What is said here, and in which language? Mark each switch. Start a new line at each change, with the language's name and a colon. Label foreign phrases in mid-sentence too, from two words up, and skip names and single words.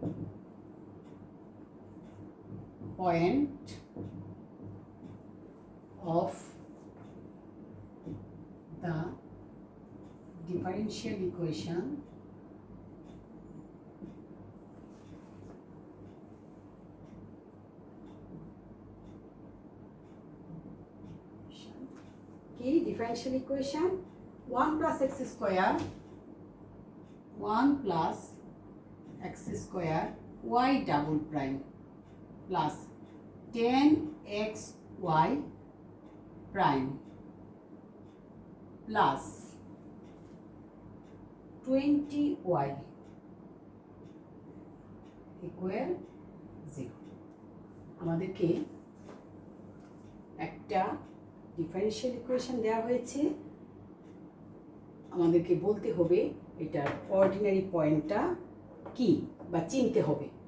English: point of the differential equation differential equation 1 plus x square y double prime plus 10xy prime plus 20y equal 0।
Bangla: আমাদেরকে একটা
English: differential equation
Bangla: দেওয়া হয়েছে, আমাদেরকে বলতে হবে এটার
English: ordinary pointটা
Bangla: কি বা চিনতে হবে।